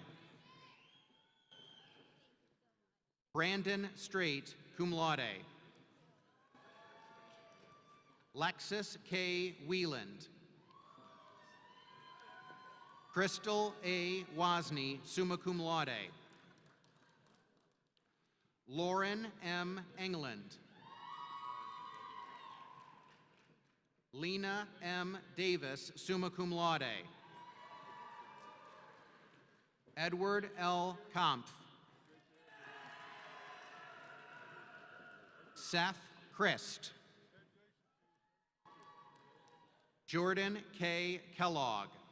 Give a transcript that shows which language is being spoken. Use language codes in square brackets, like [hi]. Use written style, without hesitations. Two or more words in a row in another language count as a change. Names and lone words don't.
[en] Brandon Straight, [la] cum laude. [en] Lexus K. Wieland. Crystal A. Wozni, [la] summa cum laude. [en] Lauren M. England. Lena M. Davis, [la] summa cum laude. [en] Edward L. Kampf. Seth Christ. Jordan K. Kellogg.